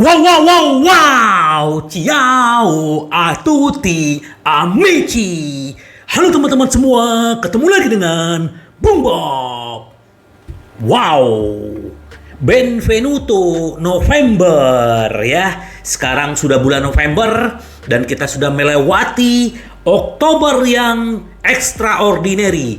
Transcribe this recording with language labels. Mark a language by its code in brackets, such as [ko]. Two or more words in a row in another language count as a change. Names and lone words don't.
[it] Wow, wow, wow, wow. Ciao a tutti amici. [id] Halo teman-teman semua, ketemu lagi dengan Boom Bob. Wow. Benvenuto November ya. Sekarang sudah bulan November dan kita sudah melewati Oktober yang extraordinary.